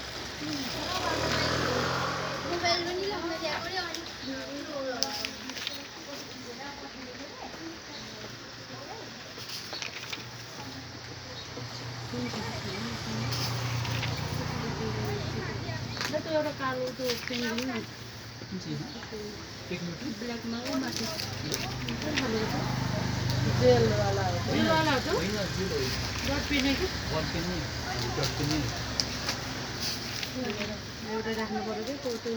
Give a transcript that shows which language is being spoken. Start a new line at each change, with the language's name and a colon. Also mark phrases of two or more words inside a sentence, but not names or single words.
Hindi: मोबाइल में नहीं लगना चाहिए और ये तो
Nepali: एउटा कालो त्यो पेन्जिङ
Hindi: जी एक मिनट
Nepali: ब्ल्याक मा माथि जेल वाला हो जेल वाला हो होइन जेल हो डट पेन है कि वन पेन नि डट पेन नि एउटा राख्नु पर्यो के त्यो